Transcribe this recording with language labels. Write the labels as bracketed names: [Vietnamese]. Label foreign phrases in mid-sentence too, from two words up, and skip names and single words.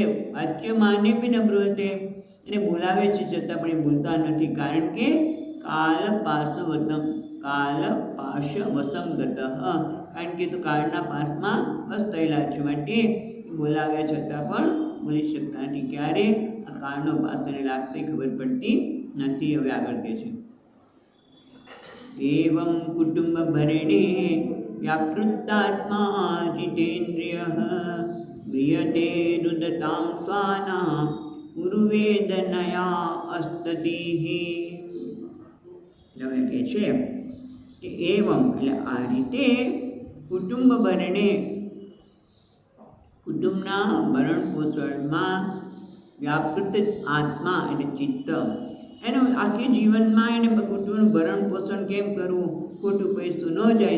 [Sanskrit] वाच्यमाने बी न ब्रूते, [Gujarati] એને બોલાવે છે છતાં પણ એ બોલતા નથી, કારણ કે કાલપાશવસંગત, કારણ કે તો કાળના પાસમાં બસ થયેલા છે, માટે બોલાવ્યા છતાં પણ બોલી શકતા નથી. ક્યારે આ કાળનો પાસ એને લાગશે ખબર પડતી નથી. હવે આગળ કહે છે [Sanskrit] एवं कुटुम्बभरणे व्यापृतात्मा जितेन्द्रियः म्रियते रुदतां स्वानां उरुवेदनया अस्ततिः. [Gujarati] હવે કહે છે કે એવમ એટલે આ રીતે [Sanskrit] कुटुम्ब भरणे [Gujarati] કુટુંબના ભરણ પોષણમાં [Sanskrit] व्यापृत आत्मा [Gujarati] એટલે ચિત્ત એનું આખી જીવનમાં એને કુટુંબનું ભરણ પોષણ કેમ કરવું, ખોટું પૈસું ન જાય.